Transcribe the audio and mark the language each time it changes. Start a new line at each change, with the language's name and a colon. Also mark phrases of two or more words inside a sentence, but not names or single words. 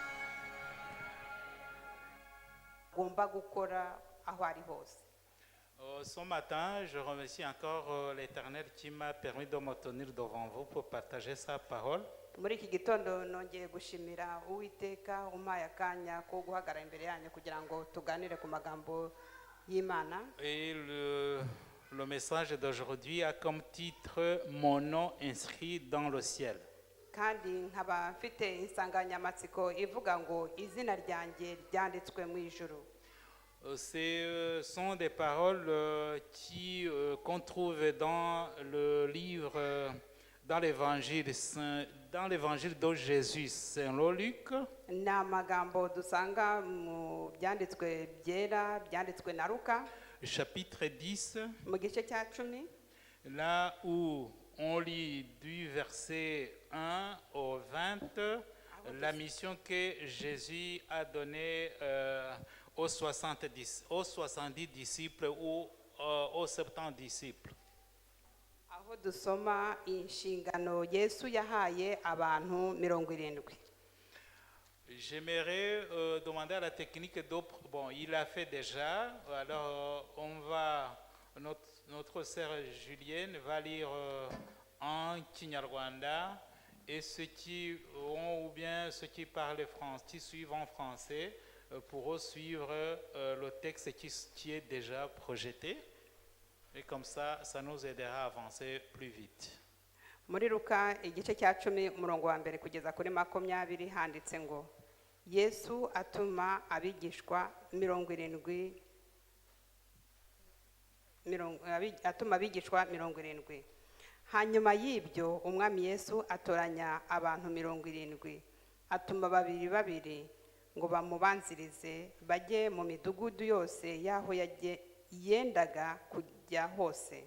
Kinyarwanda: agomba gukora aho ari hose.
French: Ce matin, je remercie encore l'Éternel qui m'a permis de me tenir devant vous pour partager sa parole.
Kinyarwanda: muri iki gitondo nongeye gushimira uwiteka umpaye akanya ko guhagarara imbere yanyu kugira ngo tuganire ku magambo y'Imana.
French: Et le message d'aujourd'hui a comme titre « Mon nom inscrit dans le ciel ».
Kinyarwanda: kandi nkaba mfite insanganyamatsiko ivuga ngo izina ryanjye ryanditswe mu ijuru.
French: Ce sont des paroles qu'on trouve dans le livre, dans l'évangile de Jésus, Saint Luc.
Kinyarwanda: Ni amagambo dusanga mu byanditswe byera byanditswe na Luka
French: Chapitre 10,
Kinyarwanda: mu gice cya 10,
French: là où on lit du verset 1 au 20 la mission que Jésus a donnée aux 70 disciples ou aux 70 disciples.
Kinyarwanda: aho dusoma inshingano Yesu yahaye abantu 70.
French: J'aimerais demander à la technique bon, il l'a fait déjà, alors notre sœur Julienne va lire en Kinyarwanda et ceux qui ont ou bien ceux qui parlent français, qui suivent en français, pourront suivre le texte qui est déjà projeté et comme ça nous aidera à avancer plus vite.
Kinyarwanda: Muri Luka igice cya 10 umurongo wa mbere kugeza kuri 20 handitse ngo Yesu atuma abigishwa 70. Hanyuma y'ibyo umwami Yesu atoranya abantu 70, atuma babiri ngo bamubanzirize bajye mu midugudu yose yaho yendaga kujya hose.